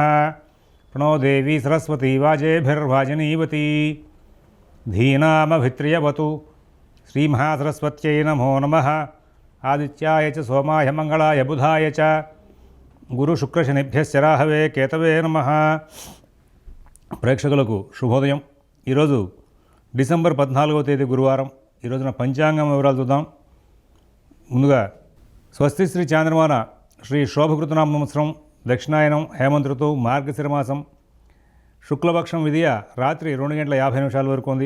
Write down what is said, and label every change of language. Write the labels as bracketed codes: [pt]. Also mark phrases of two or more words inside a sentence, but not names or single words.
[sa] प्रणो देवी सरस्वती वाजेभिर्वाजनीवती धीनामभित्र्यवतु श्रीमहासरस्वत्यै नमो नमः। आदित्याय च सोमाय मंगलाय बुधाय च गुरुशुक्रशनिभ्यश्च राहवे केतवे नमः। [te] ప్రేక్షకులకు శుభోదయం। ఈరోజు డిసెంబర్ 14వ తేదీ గురువారం। ఈరోజున పంచాంగం వివరాలు చూద్దాం। ముందుగా స్వస్తి శ్రీ చాంద్రమాన శ్రీ శోభకృతనామ సంవత్సరం దక్షిణాయనం హేమంత ఋతువు మార్గశిర మాసం శుక్లపక్షం విధియ రాత్రి 2:50 వరకు ఉంది।